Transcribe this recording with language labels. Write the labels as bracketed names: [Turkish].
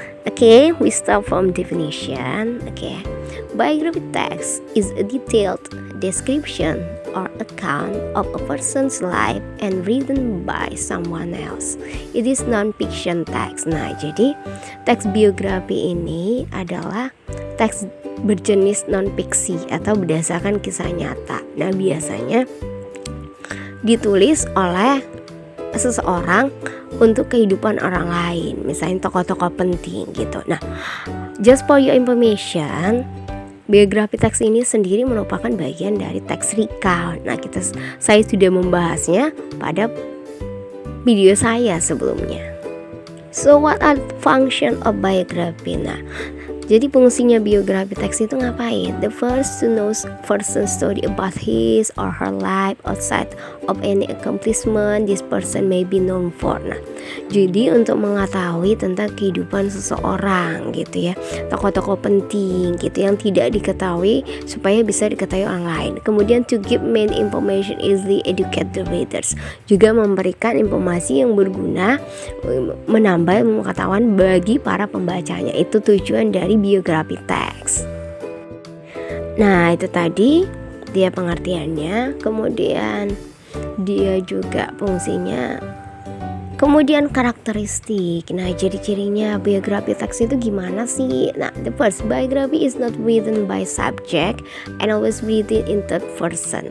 [English] Okay, we start from definition. Okay, biography text is a detailed description or account of a person's life and written by someone else. It is non-fiction text. [Indonesian] Nah, jadi teks biografi ini adalah teks berjenis non-fiksi atau berdasarkan kisah nyata. Nah, biasanya ditulis oleh seseorang untuk kehidupan orang lain, misalnya tokoh-tokoh penting gitu. Nah, [English] just for your information, [Indonesian] biografi teks ini sendiri merupakan bagian dari teks recount. Nah, saya sudah membahasnya pada video saya sebelumnya. [English] So what are the function of biography? [Indonesian] Nah, jadi fungsinya biografi teks itu ngapain? [English] The first to know person's story about his or her life outside of any accomplishment this person may be known for. [Indonesian] Nah, jadi untuk mengetahui tentang kehidupan seseorang gitu ya, tokoh-tokoh penting gitu yang tidak diketahui supaya bisa diketahui orang lain. Kemudian [English] to give main information easily educate the readers, [Indonesian] juga memberikan informasi yang berguna, menambah pengetahuan bagi para pembacanya. Itu tujuan dari biografi teks. Nah, itu tadi dia pengertiannya, kemudian dia juga fungsinya, kemudian karakteristik. Nah, jadi cirinya biografi teks itu gimana sih? [English] Nah, the first, biography is not written by subject and always written in third person.